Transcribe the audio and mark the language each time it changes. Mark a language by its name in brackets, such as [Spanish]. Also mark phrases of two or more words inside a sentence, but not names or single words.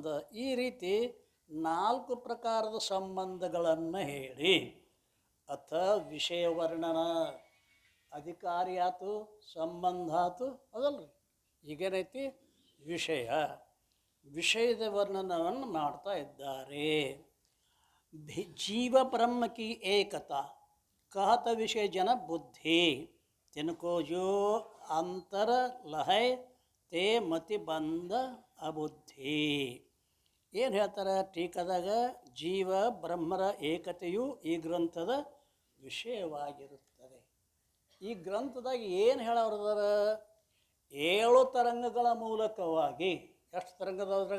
[Kannada] ಈ ರೀತಿ 4 ಪ್ರಕಾರದ ಸಂಬಂಧಗಳನ್ನು ಹೇಳಿ ಅಥ ವಿಷಯ ವರ್ಣನ ಅಧಿಕಾರಿ ಆತು ಸಂಬಂಧ ಆತು ಅದಲ್ಲ ರೀ. ಈಗೇನೈತಿ ವಿಷಯದ ವರ್ಣನವನ್ನು ಮಾಡ್ತಾ ಇದ್ದಾರೆ. [Hindi] जीव ब्रह्म कि एकता कहत विषय जन बुद्धि तिनको जो अंतर लहय ते मति बंध अबुद्धि. [Kannada] ಏನು ಹೇಳ್ತಾರೆ ಟೀಕದಾಗ? ಜೀವ ಬ್ರಹ್ಮರ ಏಕತೆಯು ಈ ಗ್ರಂಥದ ವಿಷಯವಾಗಿರುತ್ತದೆ. ಈ ಗ್ರಂಥದಾಗ ಏನು ಹೇಳೋರದಾರ? 7 ತರಂಗಗಳ ಮೂಲಕವಾಗಿ. ಎಷ್ಟು ತರಂಗದವ್ರಾಗ?